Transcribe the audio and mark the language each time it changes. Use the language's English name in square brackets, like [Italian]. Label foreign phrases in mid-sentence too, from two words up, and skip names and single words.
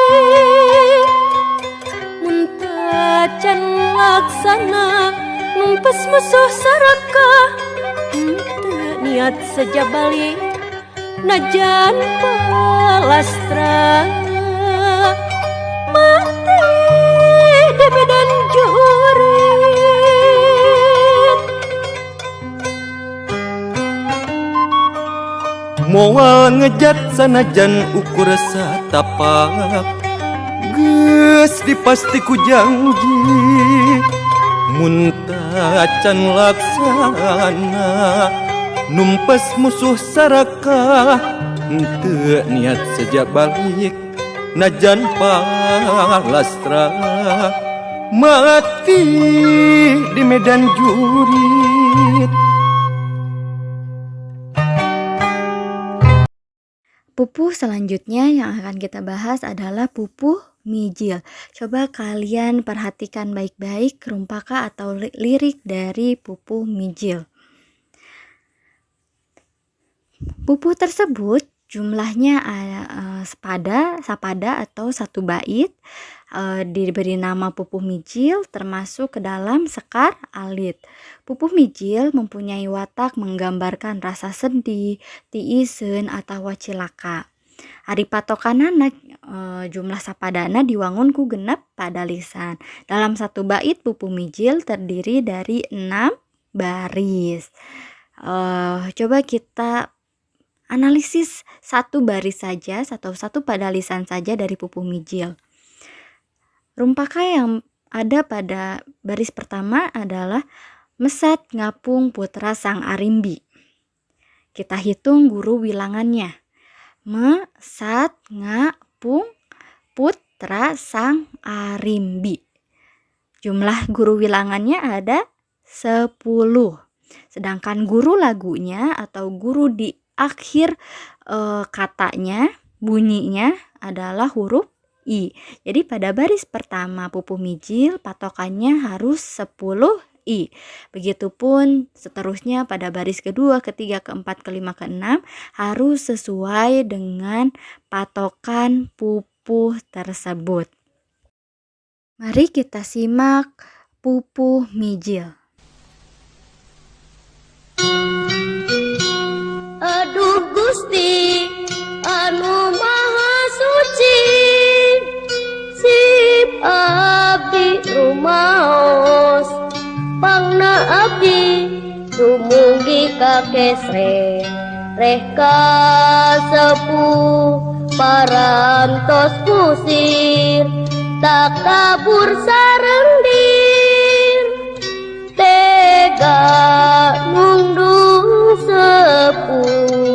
[Sundanese] mun teu can laksana numpes musuh sarakah, teu niat saja balik najan palastra mati di medan jurit. Moal ngejat sanajan ukur satapak, geus dipasti ku janji, mun tacan laksana numpes musuh saraka, henteu niat saja balik najan palastra mati di medan jurit. [Indonesian] Pupuh selanjutnya yang akan kita bahas adalah pupuh mijil. Coba kalian perhatikan baik-baik rumpaka atau lirik dari pupuh mijil. Pupuh tersebut jumlahnya sapada atau 1 bait, diberi nama pupuh mijil termasuk ke dalam [Sundanese] sekar alit. [Indonesian] Pupuh mijil mempunyai watak menggambarkan rasa sedih, tiiseun atau cilaka. [Sundanese] Ari patokanana jumlah sapadana diwangun ku 6 padalisan. [Indonesian] Dalam 1 bait pupuh mijil terdiri dari 6 baris. Coba kita analisis 1 baris saja atau 1 padalisan saja dari pupuh mijil. Rumpaka yang ada pada baris pertama adalah [Sundanese] mesat ngapung putra sang arimbi. [Indonesian] Kita hitung guru wilangannya. [Sundanese] Mesat ngapung putra sang arimbi. [Indonesian] Jumlah guru wilangannya ada 10. Sedangkan guru lagunya atau guru di akhir katanya, bunyinya adalah huruf I. Jadi pada baris pertama pupuh mijil patokannya harus 10 I. Begitupun seterusnya pada baris kedua, ketiga, keempat, kelima, keenam harus sesuai dengan patokan pupuh tersebut. Mari kita simak pupuh mijil. [Sundanese] Aduh Gusti anu maha suci, sip abdi rumaos, pangna abdi dumugi ka kesre, reh ka sepuh parantos kusir, tak kabur sareng dir, tega nungdung sepuh.